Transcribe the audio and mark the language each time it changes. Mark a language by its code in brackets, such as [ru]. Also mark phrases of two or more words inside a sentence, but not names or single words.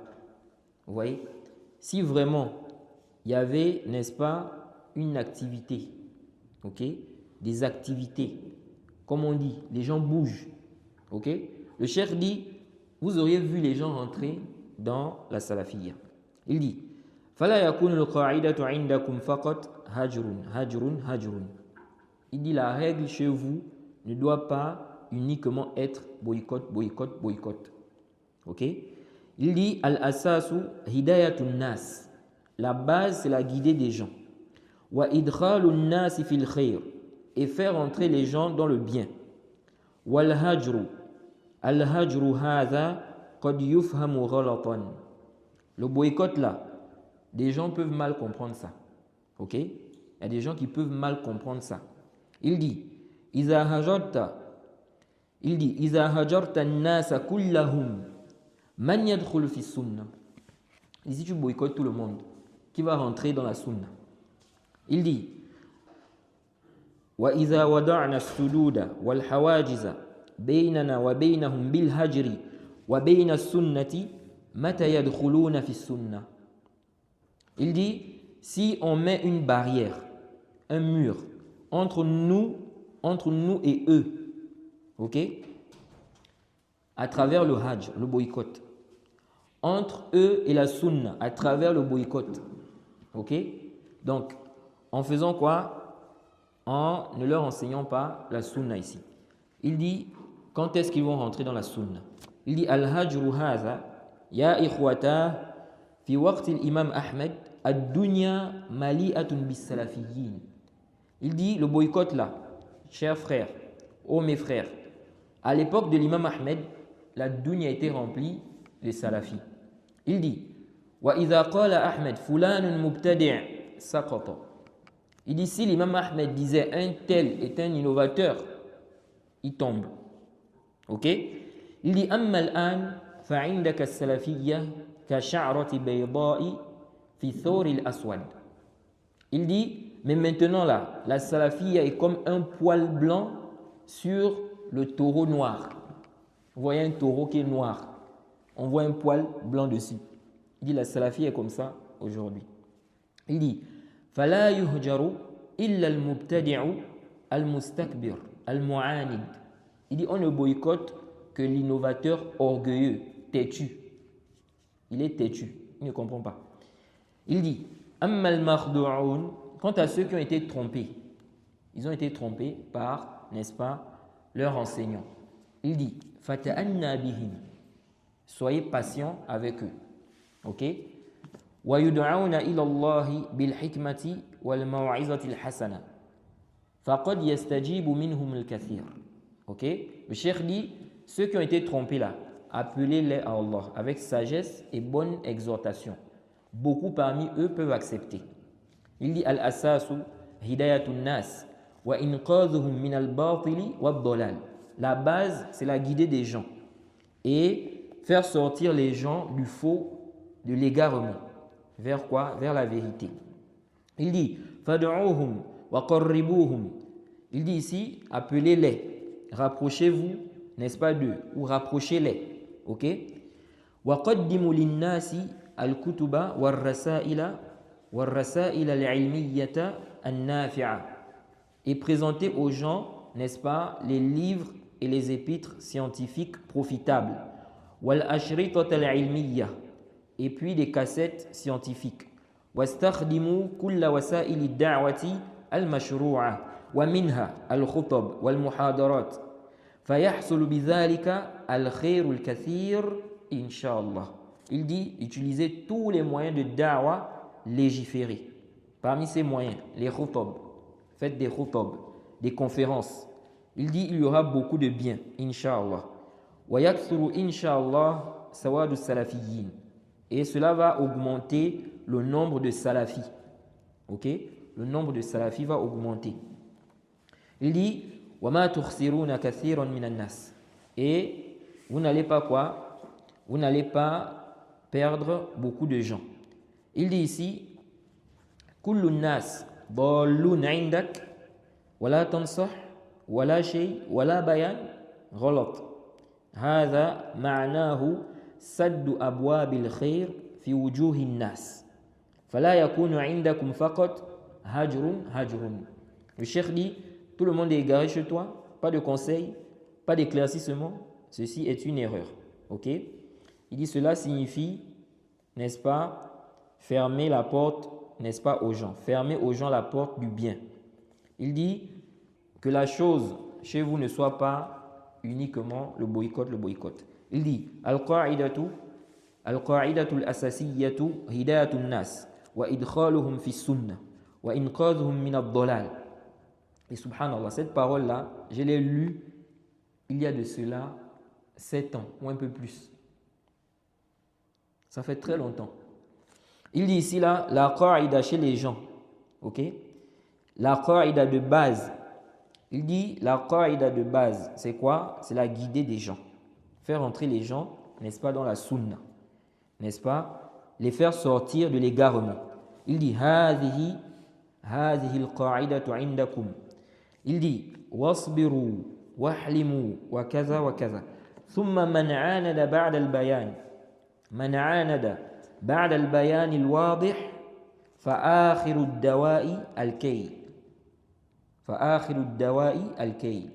[fr] Vous voyez, si vraiment il y avait, n'est-ce pas, une activité, ok, des activités, comme on dit, les gens bougent, ok, le cheikh dit, vous auriez vu les gens rentrer dans la salafiyya. Il dit, [ar] فَلَا يَكُونُ الْقَاعِدَةُ عِنْدَكُمْ فَقَطْ هَجْرٌ. [fr] Il dit, la règle chez vous ne doit pas uniquement être boycott. Ok? Il dit, [ar] الأساس هداية الناس. [fr] La base, c'est la guidée des gens. [ar] وإدخال الناس في الخير. [fr] Et faire entrer les gens dans le bien. [ar] والهجر. الهجر هذا قد يفهم غلطا. [fr] Le boycott là, des gens peuvent mal comprendre ça. Ok? Il y a des gens qui peuvent mal comprendre ça. Il dit, [ar] إذا هجرت الناس كلهم من يدخل في السنة. [fr] Si tu boycottes tout le monde, qui va rentrer dans la sunna? Il dit, [ar] وإذا وضعنا السدود والحواجز بيننا وبينهم بالهجر وبين السنة متى يدخلون في السنة. [fr] Il dit, si on met une barrière, un mur entre nous et eux, ok, à travers le hajj, le boycott, entre eux et la sunna, à travers le boycott, ok, donc en faisant quoi? En ne leur enseignant pas la sunna ici. Il dit, quand est-ce qu'ils vont rentrer dans la sunna? Il dit, [ar] الهجر هذا يا إخوة في وقت الإمام أحمد الدنيا مليئة بالسلفيين. [fr] Il dit, le boycott là, chers frères, ô mes frères, à l'époque de l'imam Ahmed, la dunya a été remplie des salafis. Il dit, [ar] وإذا قال أحمد فلان مبتدع سقط. [fr] Il dit, si l'imam Ahmed disait un tel est un innovateur, il tombe. Ok? Il dit, [ar] أما الآن فعندك السلفية كشعرة بيضاء في ثور الأسود. [fr] Il dit, mais maintenant là, la salafiyya est comme un poil blanc sur le taureau noir. Vous voyez un taureau qui est noir, on voit un poil blanc dessus. Il dit, la salafiyya est comme ça aujourd'hui. Il dit, [ar] فَلَا يُهْجَرُ إِلَّا الْمُبْتَدِعُ الْمُسْتَكْبِرُ الْمُعَانِدُ. [fr] Il dit, on ne boycotte que l'innovateur orgueilleux, têtu. Il est têtu, il ne comprend pas. Il dit, [ar] أَمَّا الْمَخْدُعُونَ. [fr] Quant à ceux qui ont été trompés, ils ont été trompés par, n'est-ce pas, leur enseignant. Il dit, [ar] فَتَأَنَّا بِهِمْ. [fr] Soyez patient avec eux. Ok? [ar] وَيُدْعَوْنَ إِلَى اللَّهِ بِالْحِكْمَةِ وَالْمَوْعِظَةِ الْحَسَنَةِ فَقَدْ يَسْتَجِيبُ مِنْهُمُ الْكَثِيرُ. [fr] Ok? Le cheikh dit, ceux qui ont été trompés là, appelez-les à Allah avec sagesse et bonne exhortation. Beaucoup parmi eux peuvent accepter. Il dit, [ar] الأساس هداية الناس وإنقاذهم من الباطل والضلال. [fr] La base, c'est la guidée des gens et faire sortir les gens du faux, de l'égarement. Vers quoi? Vers la vérité. Il dit, [ar] فادعوهم وقربوهم. [fr] Il dit ici, appelez-les, rapprochez-vous, n'est-ce pas d'eux, ou rapprochez-les. Ok? [ar] وقدموا للناس الكتب والرسائل العلمية النافعة. [fr] Et présentez aux gens, n'est-ce pas, les livres et les épîtres scientifiques profitables. [ar] والأشرطة العلمية. [fr] Et puis des cassettes scientifiques. [ar] واستخدموا كل وسائل الدعوة المشروعة ومنها الخطب والمحاضرات فيحصل بذلك الخير الكثير إن شاء الله. [fr] Il dit, utilisez tous les moyens de da'wa légiférés. Parmi ces moyens, les khutab, faites des khutab, des conférences. Il dit, il y aura beaucoup de bien, Inch'Allah. [ar] ويكثر إن شاء الله سواد السلفيين. [fr] Et cela va augmenter le nombre de salafis. Ok? Le nombre de salafis va augmenter. Il dit, [ar] وَمَا تُخْسِرُونَ كَثِيرًا مِنَ النَّاسِ. [fr] Et vous n'allez pas quoi? Vous n'allez pas perdre beaucoup de gens. Il dit ici, [ar] كُلُّ النَّاسِ ضالون عندك ولا تنصح ولا شيء ولا بيان غلط هذا معناه سد أبواب الخير في وجوه الناس فلا يكون عندكم فقط هجر. [fr] Le cheikh dit, tout le monde est égaré chez toi, pas de conseils, pas d'éclaircissement, ceci est une erreur. Ok? Il dit cela signifie, n'est-ce pas, fermer la porte, n'est-ce pas, aux gens, fermer aux gens la porte du bien. Il dit que la chose chez vous ne soit pas uniquement le boycott. Il dit [ar] القاعدة الأساسية هداية الناس وإدخالهم في السنة وإنقاذهم من الضلال. [fr] Et subhanallah, cette parole-là, je l'ai lue il y a de cela 7 ans ou un peu plus. Ça fait très longtemps. Il dit ici là, la qa'ida chez les gens, ok? La qa'ida de base. Il dit la qa'ida de base, c'est quoi? C'est la guidée des gens. Faire entrer les gens, n'est-ce pas, dans la sunna. N'est-ce pas? Les faire sortir de l'égarement. Il dit [ar] هذه القاعدة عندكم. [fr] Il dit [ar] واصبروا واحلموا وكذا وكذا. ثم من عاند بعد البيان الواضح فآخر الدواء الكي.